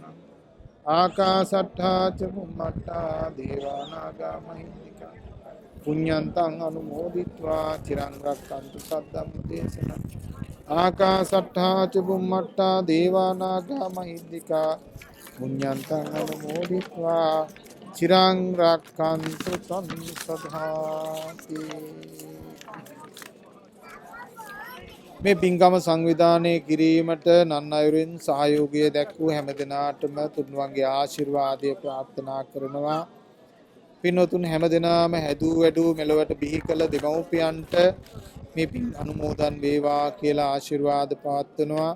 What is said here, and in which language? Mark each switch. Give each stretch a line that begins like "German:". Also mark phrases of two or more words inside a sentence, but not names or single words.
Pali: ආකාසට්ඨා ච බුම්මට්ඨා දේවානාගා මහිද්దికා පුඤ්ඤන්තං අනුමෝදිත්වා චිරං රක්ඛන්තු සද්ධම්ම දේශනං. ආකාසට්ඨා ච බුම්මට්ඨා දේවානාගා මහිද්దికා පුඤ්ඤන්තං අනුමෝදිත්වා චිරං රක්ඛන්තු සම්සද්ධාති.
Sinhala: මේ පින්කම සංවිධානය කිරීමට නන් අයුරින් සහයෝගය දැක්වූ හැම දෙනාටම තුන්වන්ගේ ආශිර්වාදය ප්‍රාර්ථනා කරනවා. පින්වතුන් හැම දෙනාම හැදූ වැඩූ මෙලොවට බිහි කළ දෙමව්පියන්ට මේ පින් අනුමෝදන් වේවා කියලා ආශිර්වාද පවත්වනවා.